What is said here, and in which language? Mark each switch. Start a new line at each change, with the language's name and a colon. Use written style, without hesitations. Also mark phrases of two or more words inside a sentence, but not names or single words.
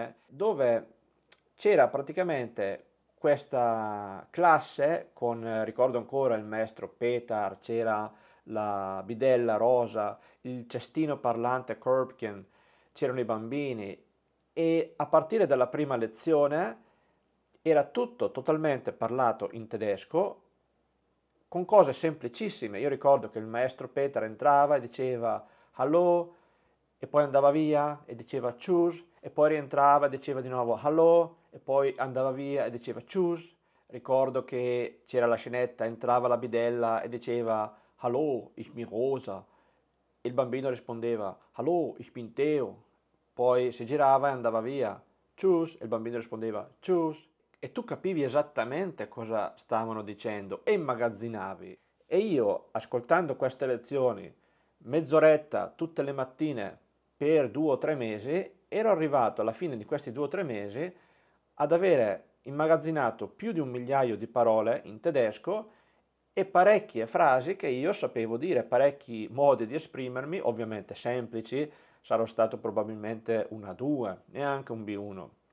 Italian: fuori produzione, dove c'era praticamente questa classe con, ricordo ancora il maestro Petar, c'era la bidella Rosa, il cestino parlante Körbchen, c'erano i bambini e a partire dalla prima lezione era tutto totalmente parlato in tedesco con cose semplicissime. Io ricordo che il maestro Peter entrava e diceva Hallo e poi andava via e diceva Tschüss e poi rientrava e diceva di nuovo Hallo e poi andava via e diceva Tschüss. Ricordo che c'era la scenetta, entrava la bidella e diceva
German: Hallo, ich bin Rosa.
Italian: E il bambino rispondeva
German: Hallo, ich bin Theo.
Italian: Poi si girava e andava via. Tschüss. E il bambino rispondeva Tschüss. E tu capivi esattamente cosa stavano dicendo e immagazzinavi. E io, ascoltando queste lezioni, mezz'oretta tutte le mattine per 2 o 3 mesi, ero arrivato alla fine di questi 2 o 3 mesi ad avere immagazzinato più di 1 migliaio di parole in tedesco e parecchie frasi che io sapevo dire, parecchi modi di esprimermi, ovviamente semplici, sarò stato probabilmente un A2, neanche un B1,